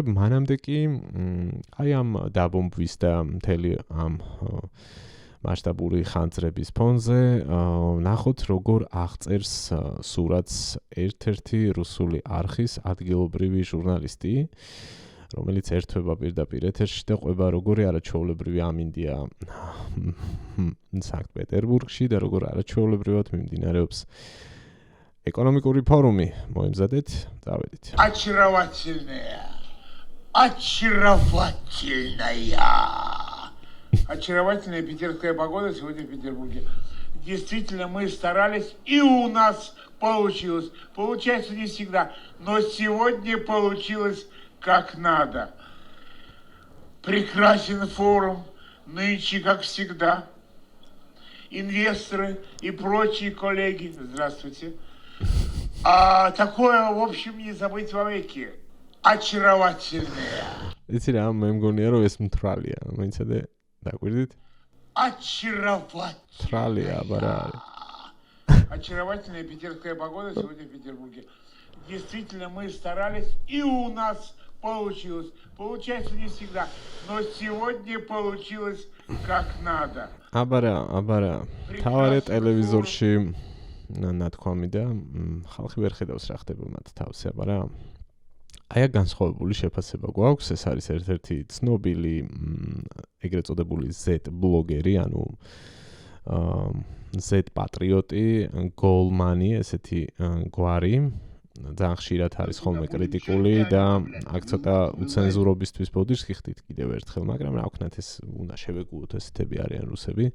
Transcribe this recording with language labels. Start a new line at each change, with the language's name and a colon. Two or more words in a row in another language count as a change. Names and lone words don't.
Georgian: მანამდე კი აი ამ დაბომბვის და მთელი ამ მასშტაბური ხანძრების ფონზე ნახოთ როგორ აღწერს სურათს ერთ-ერთი რუსული არხის ადგილობრივი ჟურნალისტი, რომელიც ერთვება პირდაპირ ეთერში და ყვება როგორი არაჩვეულებრივი ამინდია სანქტ-პეტერბურგში და როგორ არაჩვეულებრივად მიმდინარეობს ეკონომიკური ფორუმი. მოემზადეთ, წავედით.
Russian: Очаровательная питерская погода сегодня в Петербурге. Действительно, мы старались, и у нас получилось. Получается не всегда, но сегодня получилось как надо. Прекрасен форум, нынче, как всегда. Инвесторы и прочие коллеги. Здравствуйте. Такое, в общем, не забыть вовеки. Очаровательное.
Georgian: იცი რა, მე მგონია რომ ეს მთრალია, მოიცადე? დაგვირდით?
Russian: Очаровательная. Бара. Очаровательная питерская погода сегодня в Петербурге. Действительно, мы старались, и у нас получилось. Получается не всегда, но сегодня получилось как надо.
Georgian: აბარა. თავარი ტელევიზორში ნათქვამი და ხალხი ვერ ხედავს რა ხდება მათ თავს, აბარა. აი განსხვავებული შეფასება გვაქვს, ეს არის ერთ-ერთი ცნობილი ეგრეთ წოდებული Z ბლოგერი, ანუ Z პატრიოტი, გოლმანი, ესეთი გვარი, ძალიან ხშირად არის ხოლმე კრიტიკული და აქ ცოტა უცენზურობისთვის ბოდიშს გიხდით კიდევ ერთხელ, მაგრამ რა ვქნათ, ეს უნდა შევეგუოთ, ესეთები არიან რუსები.